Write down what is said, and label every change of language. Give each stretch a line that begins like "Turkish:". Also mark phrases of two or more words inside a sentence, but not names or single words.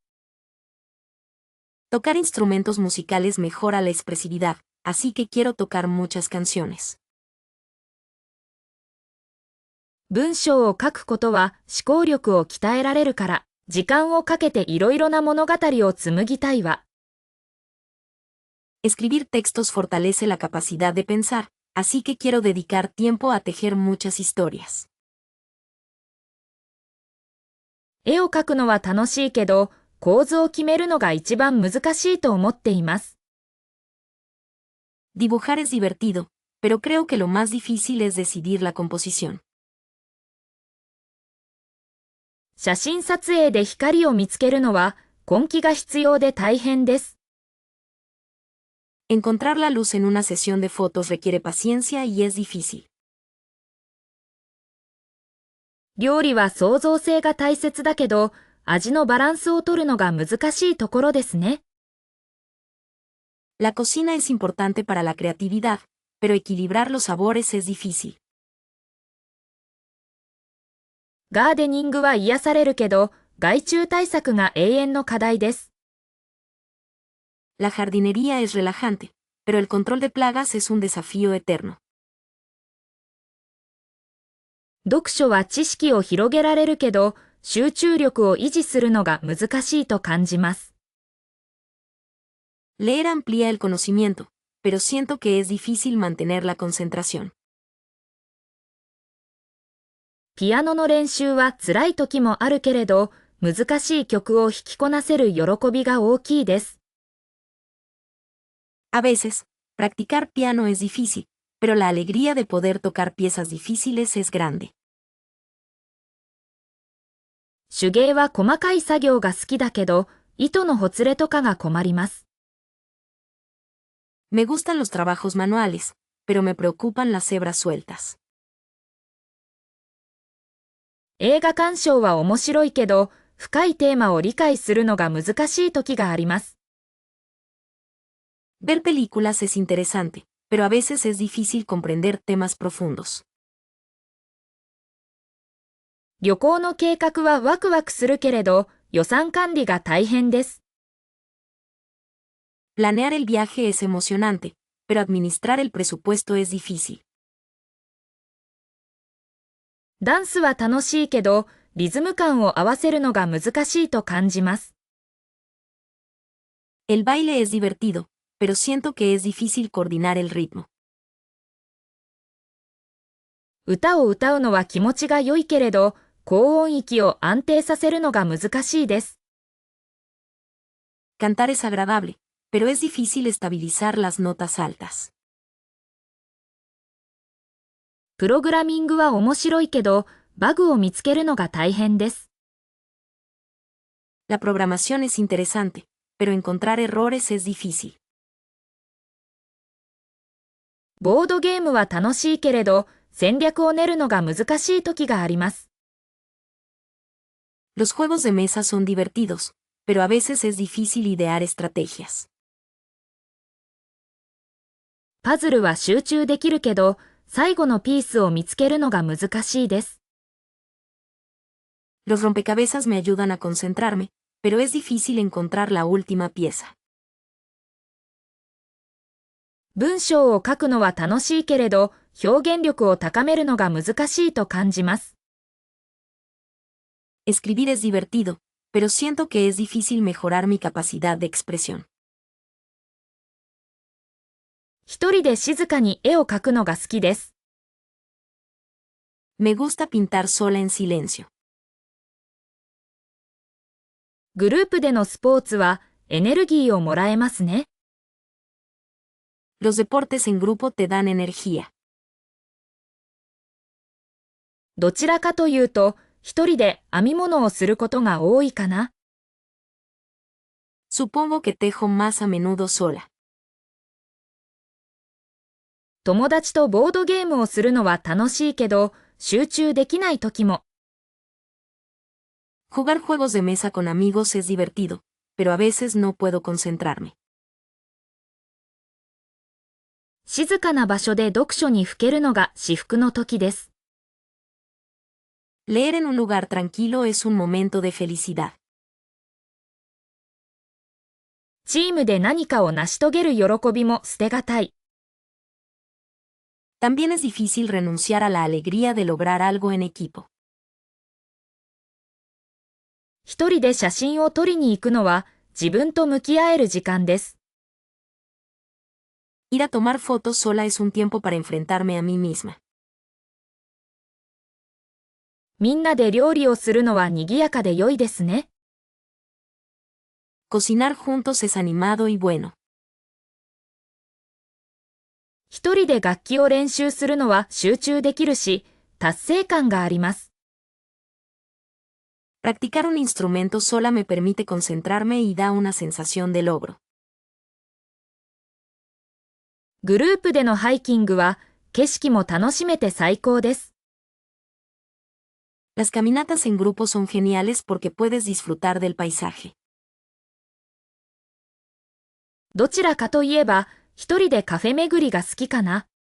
Spanish: Tocar instrumentos musicales mejora la expresividad, así que quiero tocar muchas canciones.
Japanese: 文章を書くことは思考力を鍛えられるから、時間をかけていろいろな物語を紡ぎたいわ。
Spanish: Escribir textos fortalece la capacidad de pensar, así que quiero dedicar tiempo a tejer muchas historias.
Japanese: 絵を描くのは楽しいけど、構図を決めるのが一番難しいと思っています。
Spanish: Dibujar es divertido, pero creo que lo más difícil es decidir la composición.
Japanese: 写真撮影で光を見つけるのは根気が必要で大変です。
Spanish: Encontrar la luz en una sesión de fotos requiere paciencia y es difícil.
Japanese: 料理は創造性が大切だけど、味のバランスを取るのが難しいところですね。
Spanish: La cocina es importante para la creatividad, pero equilibrar los sabores es difícil.
Japanese: ガーデニングは癒されるけど、害虫対策が永遠の課題です。
Spanish: La jardinería es relajante, pero el control de plagas es un desafío eterno.
Japanese: 読書は知識を広げられるけど、集中力を維持するのが難しいと感じます。
Spanish: Leer amplía el conocimiento, pero siento que es difícil mantener la concentración.
Japanese: ピアノの練習は辛い時もあるけれど、難しい曲を弾きこなせる喜びが大きいです。
Spanish: A veces, practicar piano es difícil, pero la alegría de poder tocar piezas difíciles es grande.
Japanese: 手芸は細かい作業が好きだけど、糸のほつれとかが困ります。
Spanish: Me gustan los trabajos manuales, pero me preocupan las hebras sueltas.
Japanese: 映画鑑賞は面白いけど、深いテーマを理解するのが難しい時があります。
Spanish: Ver películas es interesante, pero a veces es difícil comprender temas profundos.
Japanese: 旅行の計画はワクワクするけれど、予算管理が大変です。
Spanish: Planear el viaje es emocionante, pero administrar el presupuesto es difícil.
Japanese: ダンスは楽しいけど、リズム感を合わせるのが難しいと感じます。
Spanish: El baile es divertido, pero siento que es difícil coordinar el ritmo.
Japanese: 歌を歌うのは気持ちが良いけれど、高音域を安定させるのが難しいです。
Spanish: Cantar es agradable, pero es difícil estabilizar las notas altas.
Japanese: プログラミングは面白いけど、バグを見つけるのが大変です。
Spanish: La programación es interesante, pero encontrar errores es difícil.
Japanese: ボードゲームは楽しいけれど、戦略を練るのが難しい時があります。
Spanish: Los juegos de mesa son divertidos, pero a veces es difícil idear estrategias.
Japanese: パズルは集中できるけど、最後のピースを見つけるのが難しいです。
Spanish: Los rompecabezas me ayudan a concentrarme, pero es difícil encontrar la última pieza.
Japanese: 文章を書くのは楽しいけれど、表現力を高めるのが難しいと感じます。
Spanish: Escribir es divertido, pero siento que es difícil mejorar mi capacidad de expresión.
Japanese: 一人で静かに絵を描くのが好きです。
Spanish: Me gusta pintar sola en silencio.
Japanese: グループでのスポーツはエネルギーをもらえますね。
Spanish: Los deportes en grupo te dan energía.
Japanese: どちらかというと、一人で編み物をすることが多いかな。
Spanish: Supongo que tejo más a menudo sola.
Japanese: 友達とボードゲームをするのは楽しいけど、集中できない時も。
Spanish: Jugar juegos de mesa con amigos es divertido, pero a veces no puedo concentrarme.
Japanese: 静かな場所で読書にふけるのが至福の時です。
Spanish: Leer en un lugar tranquilo es un momento de felicidad.
Japanese: チームで何かを成し遂げる喜びも捨てがたい。
Spanish: También es difícil renunciar a la alegría de lograr algo en equipo.
Japanese: 一人で写真を撮りに行くのは自分と向き合える時間です。
Spanish: Ir a tomar fotos sola es un tiempo para enfrentarme a mí misma.
Japanese: みんなで料理をするのは賑やかで良いですね。
Spanish: Cocinar juntos es animado y bueno.
Japanese: 一人で楽器を練習するのは集中できるし、達成感があります。
Spanish: Practicar un instrumento sola me permite concentrarme y da una sensación de logro.
Japanese: グループでのハイキングは景色も楽しめて最高です。
Spanish: Las caminatas en grupo son geniales porque puedes disfrutar del paisaje.
Japanese: どちらかといえば、一人でカフェ巡りが好きかな。